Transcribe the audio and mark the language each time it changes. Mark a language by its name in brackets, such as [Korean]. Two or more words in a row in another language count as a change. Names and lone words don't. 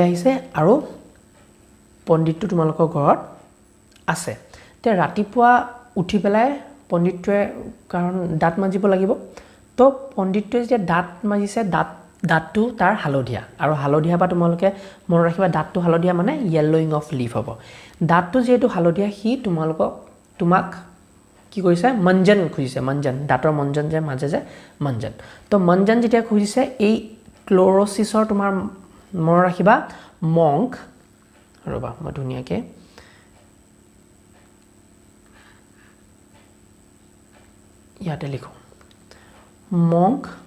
[Assamese] আহিছে আৰু পণ্ডিতটো তোমালোকৰ ঘৰত আছে তে ৰাতিপুৱা উঠি পেলাই পণ্ডিতটোৱে কাৰণ দাঁত মাজিব লাগিব তো পণ্ডিতটোৱে যে দাঁত মাজিছে দাঁতটো তাৰ হালধীয়া আৰু হালধীয়া বা তোমালোকে মনত ৰাখিবা দাঁতটো হালধীয়া মানে [English] yellowing of leaf [Assamese] হ'ব দাঁতটো যেটো হালধীয়া হি তোমাক কি কৰিছে মঞ্জন খুজিছে মঞ্জন দাঁতৰ মঞ্জন যে মাজে যে মঞ্জন তো মঞ্জন যেতিয়া খুজিছে এই ক্লোৰোসিসৰ তোমাৰ মনত ৰাখিবা মংক ৰবা মই ধুনিয়াকে ইয়াতে লিখো মংক